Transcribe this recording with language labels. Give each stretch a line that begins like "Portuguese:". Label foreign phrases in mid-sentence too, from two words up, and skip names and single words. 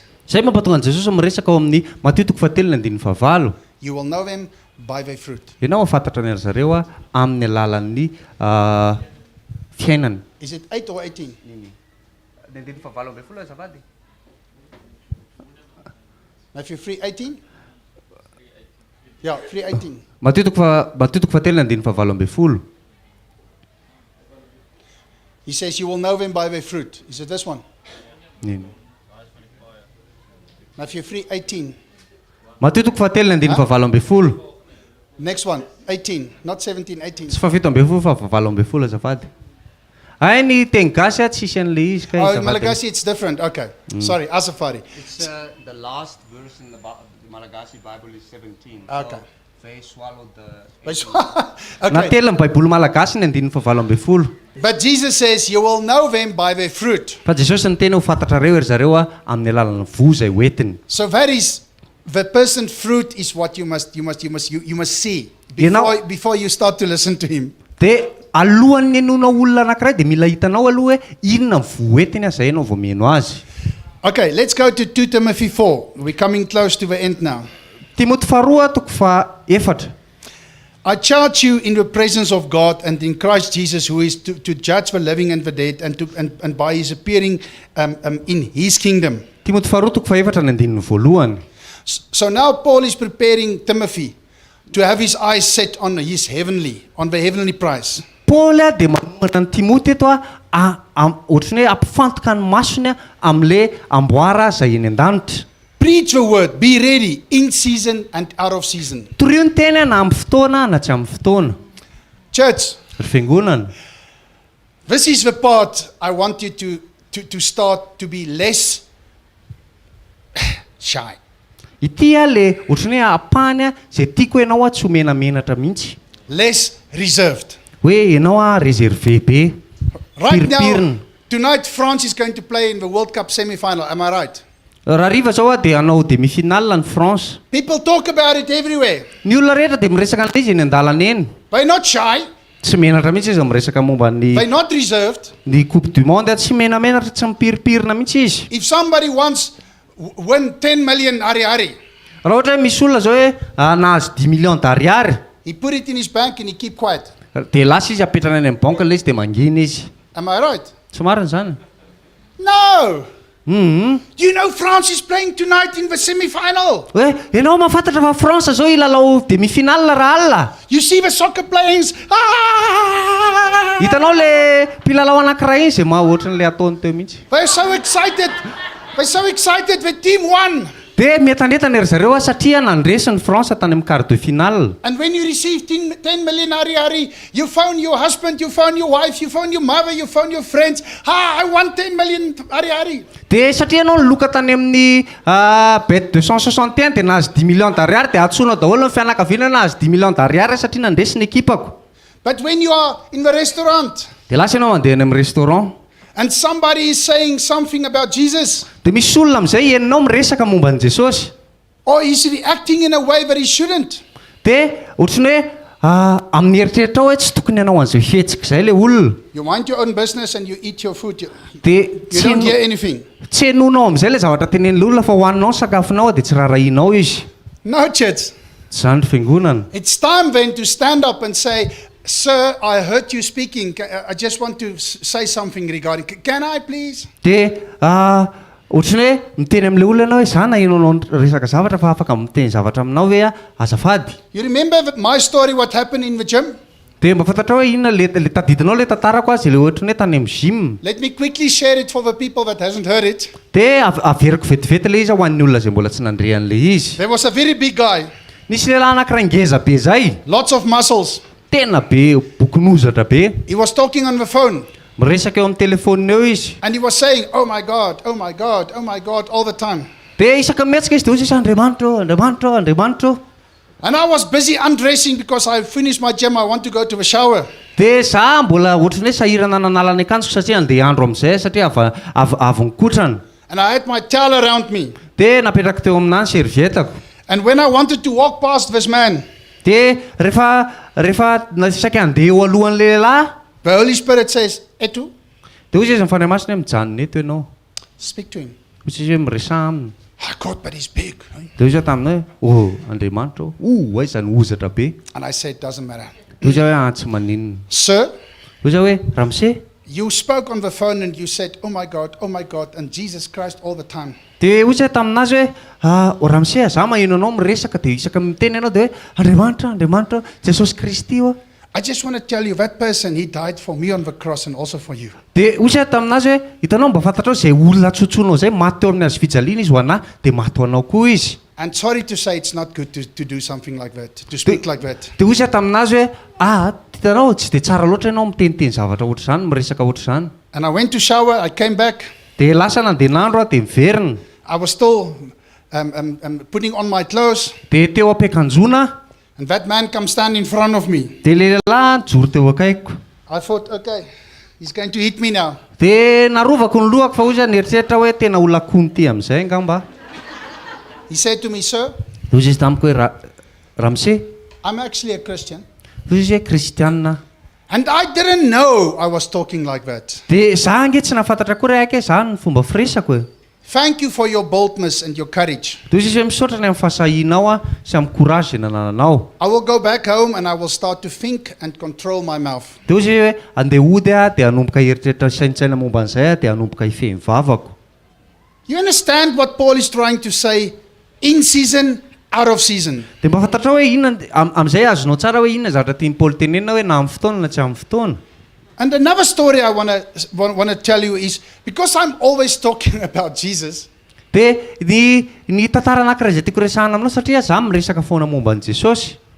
Malagasy: Zay mampatonga an'i Jesosy miresaka ao amin'ny Mateo 7:9.
English: you will know them by their fruit.
Malagasy: Ianao mafantatra ny ry zareo amin'ny alalan'ny fiainany.
English: Is it 8 or 18? Matthew 3:18? Yeah, 3:18.
Malagasy: Mateo 7:9.
English: He says, you will know them by their fruit. Is it this one? Matthew 3:18.
Malagasy: Mateo 7:9.
English: Next one, 18, not 17, 18.
Malagasy: Sy fa 17 fa 17 azafady. Ay ny teny gasy tsisy an'ilay izy kay
English: Oh, in
Malagasy: azafady.
English: Malagasy it's different. Okay. Sorry, Asafari. It's the last verse in the Malagasy Bible is 17. Okay. They swallowed the Okay.
Malagasy: Natela ny baiboly malagasy ny 17.
English: But Jesus says, you will know them by their fruit.
Malagasy: Fa Jesosy ny tena ho fantatra reo ry zareo amin'ny alalan'ny voa zay hoentiny.
English: So that is the person's fruit is what you must see You know- before you start to listen to him.
Malagasy: Dia alohan'ny enonao olona anankiray dia mila hitanao aloha hoe inona ny voa hoentiny zay ianao vao mihaino azy.
English: Okay, let's go to 2 Timothy 4. We're coming close to the end now.
Malagasy: Timoty 2:4.
English: I charge you in the presence of God and in Christ Jesus, who is to judge the living and the dead, and by his appearing in his kingdom.
Malagasy: Timoty 2:4 ny 1.
English: So now Paul is preparing Timothy to have his eyes set on the heavenly prize.
Malagasy: Paul dia manomana ny Timoty eto ohatrany hoe ampifantoka ny masony amin'ilay amboara zay eny an-danitra.
English: Preach the word, be ready in season and out of season.
Malagasy: Torio ny tena na amin'ny fotoana na tsy amin'ny fotoana.
English: Church,
Malagasy: Ry fiangonana.
English: this is the part I want you to start to be less shy.
Malagasy: Ity le ohatrany hoe apany zay tiako ianao tsy ho menamenatra mihitsy.
English: Less reserved.
Malagasy: Hoe ianao réservé be.
English: Right now,
Malagasy: Piripirina.
English: tonight France is going to play in the World Cup semi-final. Am I right?
Malagasy: Raha riva zao dia hanao demi-finale ny France.
English: People talk about it everywhere.
Malagasy: Ny olona rehetra dia miresaka an'ilay izy eny an-dalana eny.
English: They're not shy.
Malagasy: Tsy menatra mihitsy izy miresaka momba
English: They're not reserved.
Malagasy: ny
French: Coupe du Monde
Malagasy: tsy menamenatra tsy mipiripirina mihitsy izy.
English: If somebody wants win 10 million hari-hari,
Malagasy: Raha ohatra hoe misy olona zao hoe nahazo
French: 10 millions d'ariary
English: he put it in his bank and he keep quiet.
Malagasy: dia lasa izy apetrana any amin'ny banka ilay izy dia mangina izy.
English: Am I right?
Malagasy: Tsy marina zany.
English: No. Do you know France is playing tonight in the semi-final?
Malagasy: Hoe ianao mahafantatra fa Fransa zao ilalao demi-finale raha alina.
English: You see the soccer players. Ah!
Malagasy: Hitanao le mpilalao anankiray iny zay ohatran'le ataony teo mihitsy.
English: They're so excited. They're so excited. The team won.
Malagasy: Dia mientanentana ry zareo satria nandresy ny Fransa tany amin'ny
French: quart de finale.
English: And when you receive 10 million hari, you phone your husband, you phone your wife, you phone your mother, you phone your friends. I want 10 million hari.
Malagasy: Dia satria ianao niloka tany amin'ny bet 261 dia nahazo
French: 10 millions d'ariary
Malagasy: dia atsoina daholo ny fianakaviana nahazo
French: 10 millions d'ariary
Malagasy: satria nandresy ny ekipako.
English: But when you are in the restaurant,
Malagasy: Dia lasa ianao mandeha any amin'ny restaurant.
English: and somebody is saying something about Jesus,
Malagasy: Dia misy olona amin'izay enonao miresaka momba an'i Jesosy.
English: or he's reacting in a way that he shouldn't,
Malagasy: Dia ohatrany hoe amin'ny eritreritra ao hoe tsy tokony ianao an'izay fihetsika izay le olona.
English: you mind your own business and you eat your food. You
Malagasy: Dia
English: don't hear anything.
Malagasy: tsy henonao amin'izay le zavatra tenen'le olona fa hohaninao ny sakafonao dia tsy rarahinao izy.
English: No, church.
Malagasy: Zany fiangonana.
English: It's time then to stand up and say, Sir, I heard you speaking. I just want to say something regarding. Can I please?
Malagasy: Dia ohatrany hoe miteny amin'le olona ianao hoe zana ianao resaka zavatra fa afaka miteny zavatra aminao hoe azafady.
English: You remember that my story, what happened in the gym?
Malagasy: Dia mba fantatra hoe inona le tadidinao le tantarako azy le ohatrany hoe tany amin'ny gym.
English: Let me quickly share it for the people that hasn't heard it.
Malagasy: Dia averiko vetivety le izy ho an'ny olona zay mbola tsy nandre an'le izy.
English: There was a very big guy,
Malagasy: Nisy lehilahy anankiray ngeza be zay.
English: lots of muscles.
Malagasy: Tena be bokonozatra be.
English: He was talking on the phone
Malagasy: Miresaka eo amin'ny telefonina eo izy.
English: and he was saying, oh my God, oh my God, oh my God, all the time.
Malagasy: Dia isaka mihetsika izy dia hozy Andriamanitra.
English: And I was busy undressing because I finished my gym. I want to go to the shower.
Malagasy: Dia za mbola ohatrany hoe sahirana nanala ny akanjoko satria andeha andro amin'izay satria avy nikotrana.
English: And I had my towel around me.
Malagasy: Dia napetraka teo aminany servietako.
English: And when I wanted to walk past this man,
Malagasy: Dia rehefa saika andeha eo alohan'ny lehilahy,
English: the Holy Spirit says, Etu,
Malagasy: dia hozy izy ny fanahy masina hoe mijanona eto ianao.
English: speak to him.
Malagasy: Hozy izy hoe miresa aminy.
English: I God, but he's big.
Malagasy: Dia hozy taminy hoe Andriamanitra ay izany ozatra be.
English: And I said, doesn't matter.
Malagasy: Dia hozy hoe tsy maninona.
English: Sir,
Malagasy: Hozy hoe Ramse.
English: you spoke on the phone and you said, oh my God, and Jesus Christ all the time.
Malagasy: Dia hozy hoe taminazy hoe Ramse za maheno anao miresaka dia isaka miteny ianao dia hoe Andriamanitra Jesosy Kristy io.
English: I just want to tell you, that person, he died for me on the cross and also for you.
Malagasy: Dia hozy hoe taminazy hoe hitanao mba fantatrao zay olona tsotsonao zay maty teo amin'ny hazo fijaliana izy ho anahy dia maty ho anao koa izy.
English: And sorry to say, it's not good to do something like that, to speak like that.
Malagasy: Dia hozy hoe taminazy hoe hitanao tsy dia tsara loatra ianao miteniteny zavatra ohatr' izany miresaka ohatr' izany.
English: And I went to shower, I came back.
Malagasy: Dia lasa nandeha nandro dia miverina.
English: I was still putting on my clothes.
Malagasy: Dia teo am-piakanjona
English: And that man comes stand in front of me.
Malagasy: dia lehilahy nijoro teo akaikiko.
English: I thought, okay, he's going to hit me now.
Malagasy: Dia narovako ny lohako fa hozy nieritreritra hoe tena olona kony ty amin'izay angamba.
English: He said to me, sir,
Malagasy: Hozy izy tamiko hoe Ramse.
English: I'm actually a Christian.
Malagasy: Hozy izy hoe kristianina.
English: And I didn't know I was talking like that.
Malagasy: Dia za nge tsy nafantatra koa raha ake zany ny fomba firesako hoe.
English: Thank you for your boldness and your courage.
Malagasy: Dia hozy izy hoe misaotra ny amin'ny fahasahianao sy amin'ny courage izay nananao.
English: I will go back home and I will start to think and control my mouth.
Malagasy: Dia hozy hoe andeha hody dia hanomboka eritreritra saintsaina momba an'izay dia hanomboka hifehy vavako.
English: You understand what Paul is trying to say? In season, out of season.
Malagasy: Dia mba fantatra hoe inona amin'izay azonao tsara hoe inona zavatra tian'ny Paul tenenina hoe na amin'ny fotoana na tsy amin'ny fotoana.
English: And another story I want to tell you is, because I'm always talking about Jesus,
Malagasy: Dia ny tantara anankiray izay tiako resahana aminao satria za miresaka foana momba an'i Jesosy.